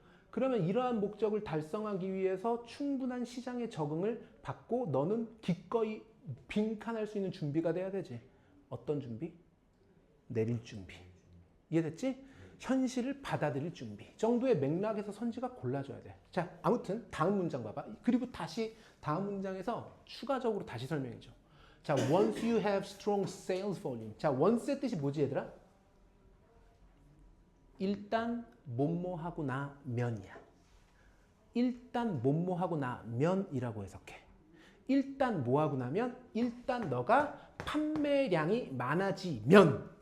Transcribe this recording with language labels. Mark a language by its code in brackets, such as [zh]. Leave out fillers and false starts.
[ko] 그러면 이러한 목적을 달성하기 위해서 충분한 시장의 적응을 받고 너는 기꺼이 빈칸할 수 있는 준비가 돼야 되지. 어떤 준비? 내릴 준비. 이해됐지? 현실을 받아들일 준비 정도의 맥락에서 선지가 골라줘야 돼. 자, 아무튼 다음 문장 봐봐. 그리고 다시 다음 문장에서 추가적으로 다시 설명해줘. 자, [en] once you have strong sales volume. [ko] 자, once의 뜻이 뭐지, 얘들아? 일단 뭐뭐하고 나면이야. 일단 뭐뭐하고 나면이라고 해석해. 일단 뭐하고 나면? 일단 너가 판매량이 많아지면.